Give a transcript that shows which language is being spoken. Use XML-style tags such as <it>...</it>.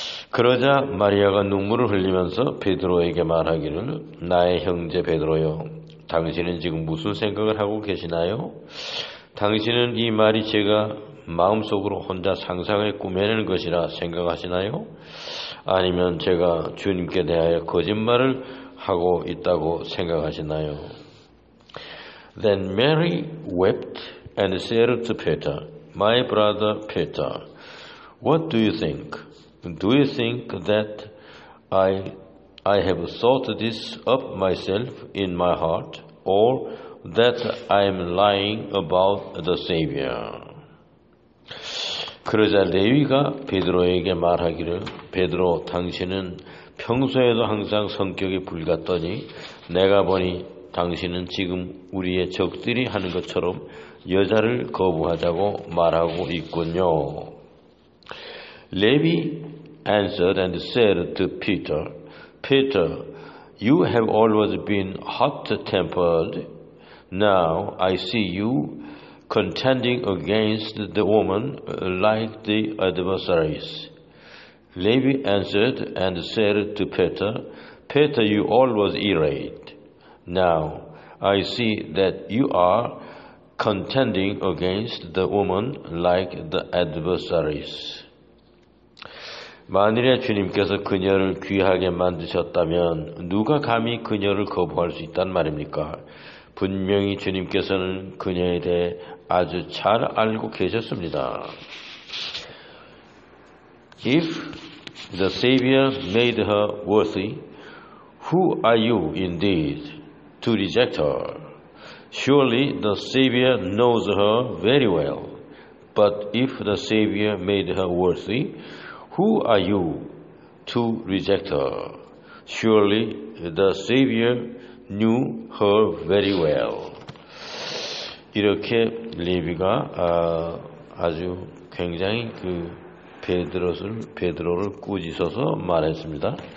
<ko>그러자 마리아가 눈물을 흘리면서 베드로에게 말하기를 나의 형제 베드로요, 당신은 지금 무슨 생각을 하고 계시나요? 당신은 이 말이 제가 마음속으로 혼자 상상해 꾸며내는 것이라 생각하시나요? 아니면 제가 주님께 대하여 거짓말을 하고 있다고 생각하시나요?</ko> <en>Then Mary wept and said to Peter, My brother Peter, what do you think? Do you think that I have thought this up myself in my heart, or that I am lying about the Savior?</en> <ko>그러자 레위가 베드로에게 말하기를 베드로 당신은 평소에도 항상 성격이 불같더니 내가 보니 당신은 지금 우리의 적들이 하는 것처럼 여자를 거부하자고 말하고 있군요.</ko> <en>Levi answered and said to Peter, Peter, you have always been hot-tempered. Now I see you contending against the woman like the adversaries. Levi answered and said to Peter, Peter, you always irate. Now I see that you are contending against the woman like the adversaries.</en> <ko>만일에 주님께서 그녀를 귀하게 만드셨다면 누가 감히 그녀를 거부할 수 있단 말입니까? 분명히 주님께서는 그녀에 대해 아주 잘 알고 계셨습니다.</ko> <en>If the Savior made her worthy, who are you indeed to reject her? Surely the Savior knows her very well. But if the Savior made her worthy, who are you to reject her? Surely the Savior knew her very well.</en> <ko>이렇게 레위가 아주 굉장히 베드로를 꾸짖어서 말했습니다.</ko>